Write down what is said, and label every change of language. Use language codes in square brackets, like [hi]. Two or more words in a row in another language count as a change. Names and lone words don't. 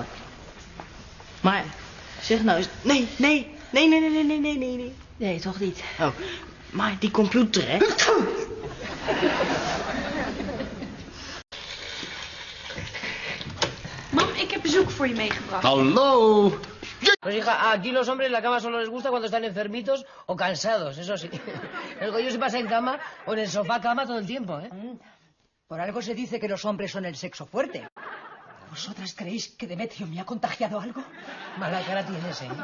[nl] Maar, zeg nou eens... Nee. Nee, toch niet. Oh, maar die computer, hè? Mam, ik heb bezoek voor je meegebracht. Hallo. [es] Pues hija, aquí los hombres la cama solo les gusta cuando están enfermitos o cansados, eso sí. El Goyo se pasa en cama o en el sofá cama todo el tiempo, ¿eh? Por algo se dice que los hombres son el sexo fuerte. ¿Vosotras creéis que Demetrio me ha contagiado algo? Mala cara tienes, ¿eh?